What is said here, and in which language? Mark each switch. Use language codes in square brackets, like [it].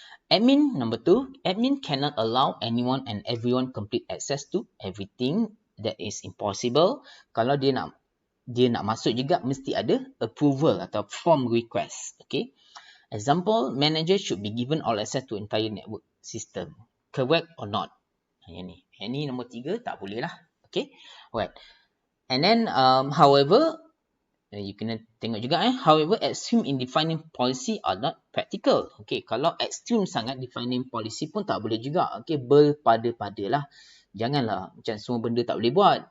[en] Admin, number 2, admin cannot allow anyone and everyone complete access to everything. That is impossible. [ms] Kalau dia nak masuk juga, mesti ada approval atau form request. Okay. [en] Example, manager should be given all access to entire network system. Correct or not? [ms] Yang ni nombor 3, tak boleh lah. [en] Okay. Alright. And then, however, you [ms] kena tengok juga [en] however, extreme in defining policy are not practical. [ms] Okay, kalau extreme sangat [en] defining policy [ms] pun tak boleh juga. Okay, berpada-pada lah. Janganlah macam semua benda tak boleh buat.